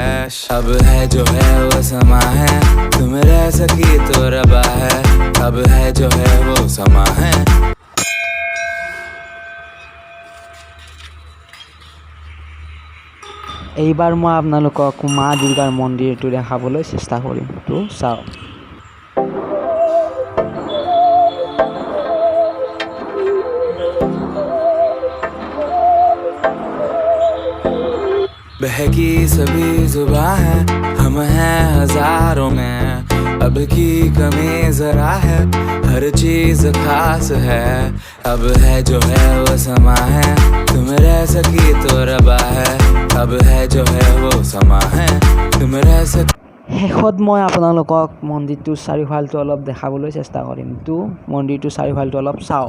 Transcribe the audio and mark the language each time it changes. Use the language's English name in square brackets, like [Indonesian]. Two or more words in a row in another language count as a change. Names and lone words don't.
[Hindi] अब है जो है वो समा है, तुम रह सकी तो रबा है, अब है जो है वो समा है। [Assamese] এইবাৰ মই আপোনালোকক মা দুৰ্গাৰ মন্দিৰটো দেখাবলৈ চেষ্টা কৰিম তো চাওক। [Hindi] बहकी सभी जुबां है, हम हैं हजारों में, अब की कमी जरा है, हर चीज खास है। अब है जो है वो समा है, तुम रह सकी तो रबा है, अब है जो है वो समा है, तुम रह सकी। [Assamese] শেষত মই আপোনালোকক মন্দিৰটোৰ চাৰিওফালটো অলপ দেখাবলৈ চেষ্টা কৰিম তো মন্দিৰটোৰ চাৰিওফালটো অলপ চাওক।